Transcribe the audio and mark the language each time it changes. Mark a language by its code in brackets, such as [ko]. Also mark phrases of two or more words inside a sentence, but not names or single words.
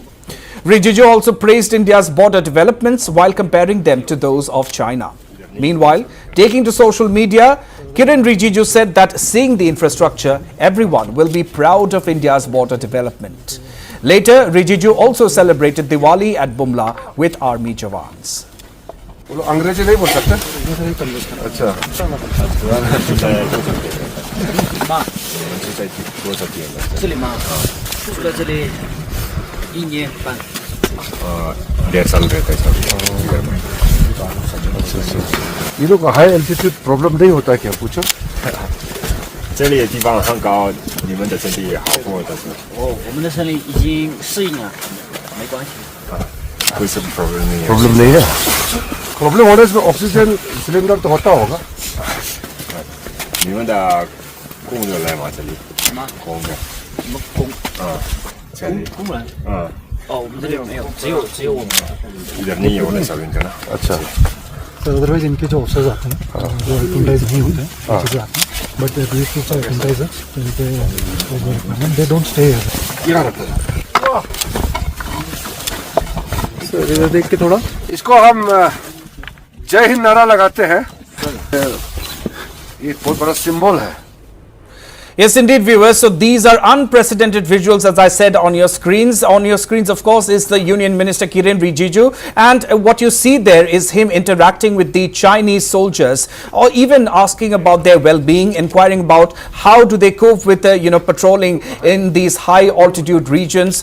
[en] Rijiju also praised India's border developments while comparing them to those of China. Meanwhile, taking to social media, Kiren Rijiju said that seeing the infrastructure, everyone will be proud of India's border development. Later, Rijiju also celebrated Diwali at Bumla with army jawans. [hi] अंग्रेजी नहीं बोल सकते? अच्छा ये लोग [en] high altitude problem [hi] नहीं होता क्या पूछो [zh] 这里的地方很高，你们的身体也好过的是。我们的身体已经适应了，没关系。不是 problem [hi] प्रॉब्लम नहीं है प्रॉब्लम होने से [en] oxygen cylinder [hi] तो होता होगा [zh] 你们的工人来吗？这里什么工人，什么工？这里工人？哦，我们这里没有，只有我们。你有的小运动呢？ [hi] अच्छा [en] So otherwise [hi] इनके जो ऑफिसर्स आते हैं जो एपीटाइज नहीं होते हैं पीछे से आते हैं [en] but these troops are appetizers [hi] तो इनके [en] they don't stay here [hi] इधर देख के थोड़ा इसको हम जय हिंद नारा लगाते हैं ये बहुत बड़ा सिंबल है [en] Yes, indeed, viewers. So these are unprecedented visuals, as I said, on your screens. On your screens, of course, is the Union Minister Kiren Rijiju. And what you see there is him interacting with the Chinese soldiers, or even asking about their well-being, inquiring about how do they cope with, patrolling in these high-altitude regions.